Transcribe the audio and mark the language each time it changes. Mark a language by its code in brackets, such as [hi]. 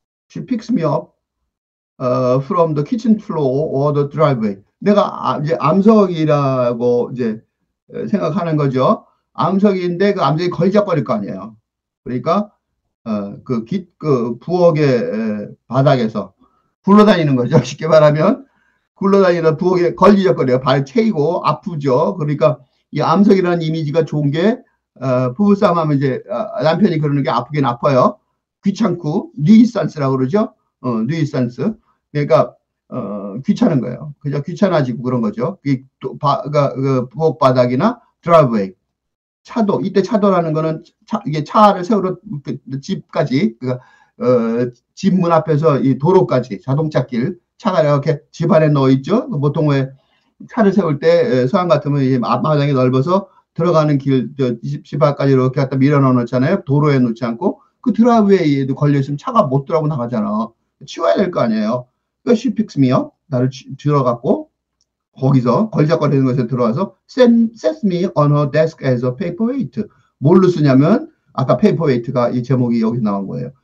[en] She picks me up from the kitchen floor or the driveway. [ko] 내가 이제 암석이라고 이제 생각하는 거죠. 암석인데 그 암석이 걸작거릴 거 아니에요. 그러니까 그 부엌의 바닥에서 굴러다니는 거죠. 쉽게 말하면 굴러다니는 부엌에 걸리적거려요. 발 채이고 아프죠. 그러니까 이 암석이라는 이미지가 좋은 게 부부싸움 하면 이제 남편이 그러는 게 아프긴 아파요. 귀찮고 뉴이산스라고 그러죠. 뉴이산스. 그러니까 귀찮은 거예요. 그냥 귀찮아지고 그런 거죠. 그 부엌 바닥이나 드라이브웨이. 차도, 이때 차도라는 거는 이게 차를 세우러 집까지, 집 문 앞에서 이 도로까지 자동차길, 차가 이렇게 집 안에 넣어 있죠. 보통 왜 차를 세울 때 서양 같으면 앞마당이 넓어서 들어가는 길, 집 앞까지 이렇게 갖다 밀어 넣어 놓잖아요. 도로에 놓지 않고 그 드라이브웨이에도 걸려 있으면 차가 못 들어가고 나가잖아. 치워야 될 거 아니에요. [en] 그러니까 she picks me up, [ko] 나를 들어갔고 거기서 걸작거리는 것에 들어와서 [en] sets me on her desk as a paperweight. [ko] 뭘로 쓰냐면 아까 paperweight가 이 제목이 여기 나온 거예요.